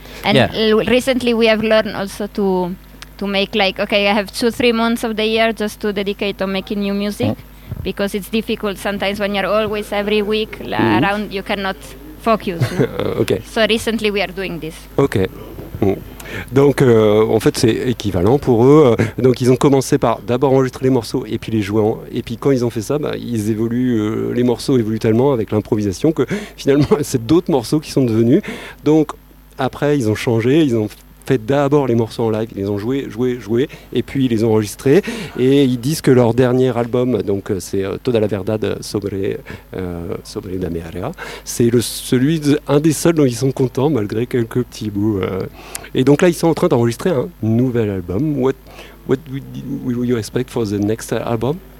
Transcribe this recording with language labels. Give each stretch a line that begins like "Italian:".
English: And recently we have learned also to make like, okay, I have 2-3 months of the year just to dedicate on making new music, because it's difficult sometimes when you're always every week around, you cannot focus. No? Okay. So recently we are doing this. Okay.
French: Donc, en fait, c'est équivalent pour eux. Donc, ils ont commencé par d'abord enregistrer les morceaux et puis les jouer. Et puis, quand ils ont fait ça, bah, ils évoluent, les morceaux évoluent tellement avec l'improvisation que finalement, c'est d'autres morceaux qui sont devenus. Donc, après, ils ont changé. Ils ont fait d'abord les morceaux en live. Ils les ont joués. Et puis, ils les ont enregistrés. Et ils disent que leur dernier album, donc, c'est Toda la Verdad sobre la Merea, c'est un des seuls dont ils sont contents malgré quelques petits bouts. Et donc là, ils sont en train d'enregistrer un nouvel album.
English: What will you expect for the next album?